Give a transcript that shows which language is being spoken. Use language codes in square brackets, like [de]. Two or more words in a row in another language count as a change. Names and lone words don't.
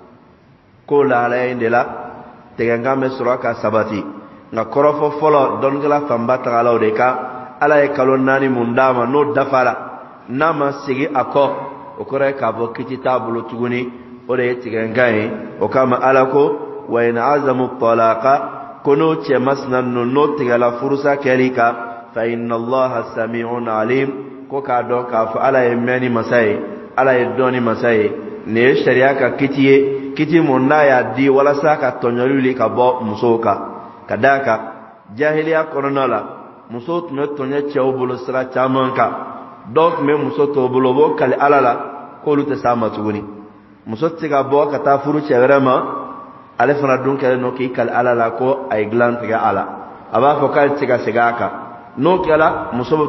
[bm] k'o lahalaya in de la tigɛnkan bɛ sɔrɔ ka sabati nka kɔrɔfɔ fɔlɔ dɔnnikɛla fanba tagalaw de kan ala ye kalo 4 mun d'a ma n'o dafara n'a ma segin a kɔ o kɔrɔ ye k'a fɔ kiti t'a bolo tuguni o de ye tigɛnkan ye o kama ala ko [ar] وإن عزموا الطلاق [bm] ko n'o cɛ masina ninnu n'o tigɛla furusa kɛli kan [ar] فإن الله سميع عليم [bm] ko k'a dɔn k'a fɔ ala ye mɛnni masa ye ala ye dɔnni masa ye nin ye sariya ka kiti ye kiti mun n'a y'a di walasa ka tɔɲɔli wuli ka bɔ musow kan ka d'a kan jahiliya kɔnɔna la muso tun bɛ tɔɲɔ cɛw bolo sira caman kan dɔw tun bɛ muso t'o bolo o b'o kali ala la k'olu tɛ s'a ma tuguni muso tɛ se ka bɔ ka taa furu cɛ wɛrɛ ma ale fana dun kɛlen don k'i kali ala la ko a ye dilan tigɛ a la a b'a fɔ k'ale tɛ se ka segin a kan n'o kɛla muso bɛ